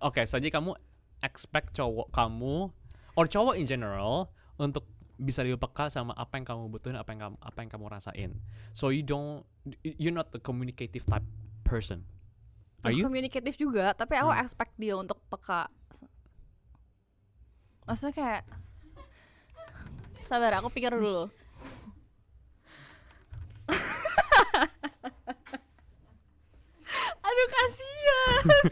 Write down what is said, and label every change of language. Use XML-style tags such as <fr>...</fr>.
<id>Oke, saja kamu expect cowok kamu or cowok in general untuk bisa lebih peka sama apa yang kamu butuhin, apa yang kamu rasain.</id> <en>So you're not the communicative type person. Are you?</en> <id>Communicative juga, tapi aku expect dia untuk peka. Maksudnya kayak, sabar, aku pikir dulu. Aduh, kasihan.</id>